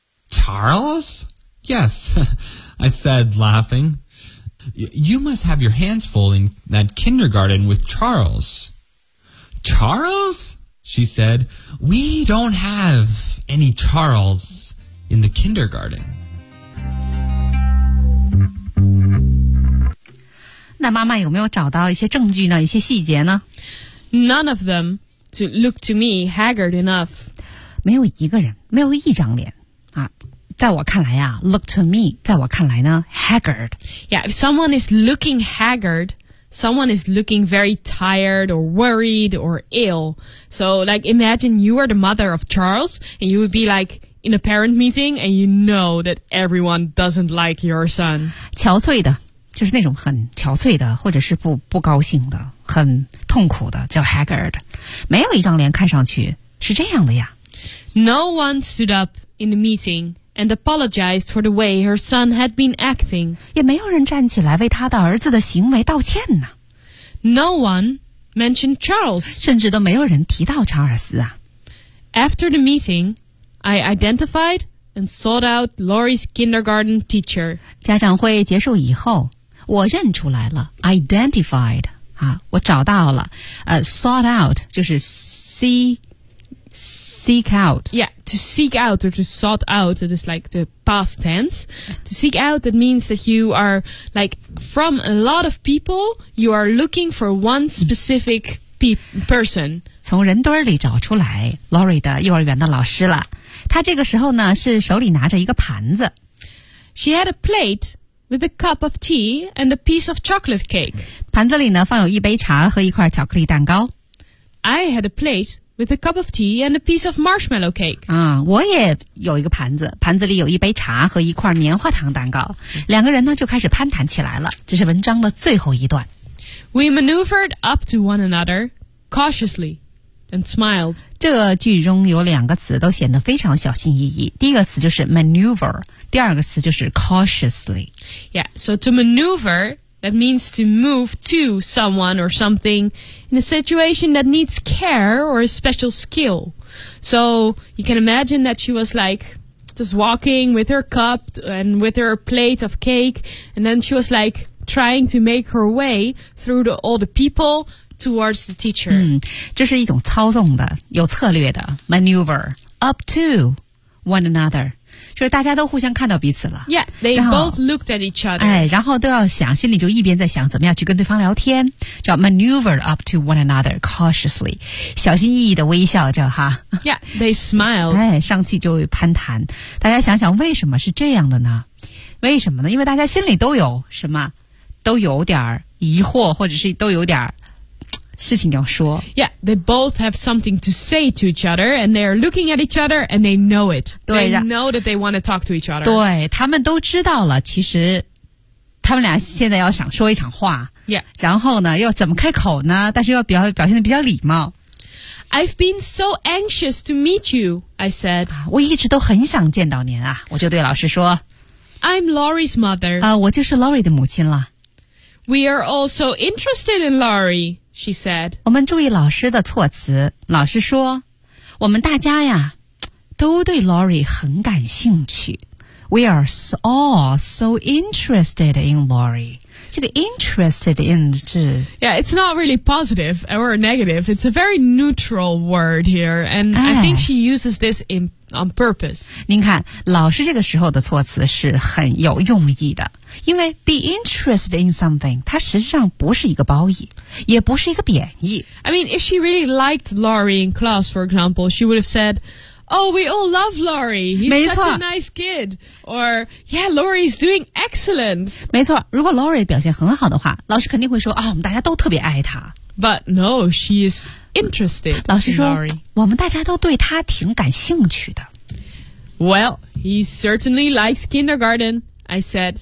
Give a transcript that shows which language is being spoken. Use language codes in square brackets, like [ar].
[en] Charles? Yes, I said, laughing. You must have your hands full in that kindergarten with Charles. Charles? She said. We don't have any Charles in the kindergarten. [zh] 那妈妈有没有找到一些证据呢？一些细节呢？ [en] None of them to look to me haggard enough. [zh] 没有一个人，没有一张脸啊。在我看来啊 [en] look to me, [zh] 在我看来呢 haggard. [en] Yeah, if someone is looking haggard, someone is looking very tired or worried or ill. So like imagine you are the mother of Charles and you would be like in a parent meeting and you know that everyone doesn't like your son. [zh] 憔悴的就是那种很憔悴的或者是 不高兴的很痛苦的叫 haggard. 没有一张脸看上去是这样的呀。 [en] No one stood up in the meeting. And apologized for the way her son had been acting. [zh] 也没有人站起来为他的儿子的行为道歉呢。 [en] No one mentioned Charles. [zh] 甚至都没有人提到查尔斯啊。 [en] After the meeting, I identified and sought out Lori's kindergarten teacher. [zh] 家长会结束以后，我认出来了 ，identified 啊，我找到了，sought out 就是 seek out. [en] Yeah, to seek out or to sought out, it is like the past tense. To seek out, it means that you are like from a lot of people, you are looking for one specific person. [zh] 从人堆里找出来 Lori 的幼儿园的老师了。她这个时候呢是手里拿着一个盘子。 [en] She had a plate with a cup of tea and a piece of chocolate cake. [zh] 盘子里呢放有一杯茶和一块巧克力蛋糕。 [en] I had a plate. With a cup of tea and a piece of marshmallow cake. [zh] 啊，我也有一个盘子，盘子里有一杯茶和一块棉花糖蛋糕。两个人呢就开始攀谈起来了。这是文章的最后一段。 [en] We maneuvered up to one another cautiously and smiled. [zh] 这句中有两个词都显得非常小心翼翼。第一个词就是 maneuver， 第二个词就是 cautiously. [en] Yeah, so to maneuver. That means to move to someone or something in a situation that needs care or a special skill. So you can imagine that she was like just walking with her cup and with her plate of cake. And then she was like trying to make her way through all the people towards the teacher. [zh] 嗯，这是一种操纵的，有策略的 [en] maneuver up to one another. [zh] 就是大家都互相看到彼此了 [en] Yeah, they both looked at each other [zh] 哎，然后都要想心里就一边在想怎么样去跟对方聊天叫 [en] maneuver up to one another cautiously [zh] 小心翼翼的微笑着哈 [en] Yeah, they smiled [zh] 哎，上去就攀谈大家想想为什么是这样的呢为什么呢因为大家心里都有什么都有点疑惑或者是都有点事情要说 [en] Yeah, they both have something to say to each other and they are looking at each other and they know it. They know that they want to talk to each other. [zh] 对他们都知道了其实他们俩现在要想说一场话 [en] Yeah. [zh] 然后呢又怎么开口呢但是又表现得比较礼貌 [en] I've been so anxious to meet you, I said. [zh] 我一直都很想见到您啊我就对老师说 [en] I'm Lori's mother. [zh] 啊我就是 Lori 的母亲了 [en] We are all so interested in Lori. She said, [zh] 我们注意老师的措辞。老师说，我们大家呀，都对 Lori 很感兴趣。 [en] We are all so interested in Lori. [zh] 这个 interested in 是 [en] Yeah, it's not really positive or negative. It's a very neutral word here. And、哎、I think she uses this in, on purpose. [zh] 您看老师这个时候的措辞是很有用意的。因为 [en] be interested in something, [zh] 它实际上不是一个褒义也不是一个贬义。 [en] I mean, if she really liked Laurie in class, for example, she would have said,Oh, we all love Laurie. He's such a nice kid. Or, yeah, Laurie is doing excellent. [zh] 没错，如果 Laurie 表现很好的话，老师肯定会说啊、哦，我们大家都特别爱她。 [en] But no, she is interested. [zh] 老师说， [en] in Laurie. [zh] 我们大家都对她挺感兴趣的。 [en] Well, he certainly likes kindergarten. I said.